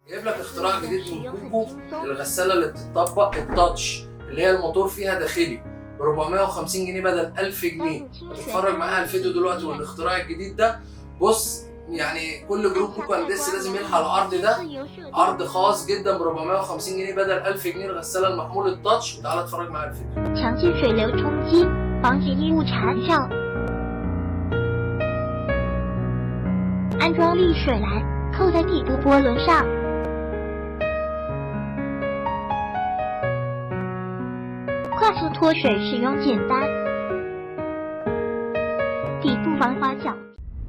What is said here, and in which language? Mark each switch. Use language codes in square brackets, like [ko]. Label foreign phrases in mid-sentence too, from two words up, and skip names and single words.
[ar] جايب لك اختراع جديد من كوكو، الغسالة اللي بتطبق التاتش اللي هي الموتور فيها داخلي ب 450 جنيه بدل 1000 جنيه. هتتفرج معايا على الفيديو دلوقتي والاختراع الجديد ده. بص يعني كل جروب كوكو هندسي لازم يلحق العرض ده، عرض خاص جدا ب 450 جنيه بدل 1000 جنيه الغسالة المحمول التاتش. وتعالى اتفرج معايا على الفيديو. [zh] 强劲水流冲击，防止异物缠绕。安装沥水篮，扣在底部波轮上。快速脱水，使用简单。底部防滑角。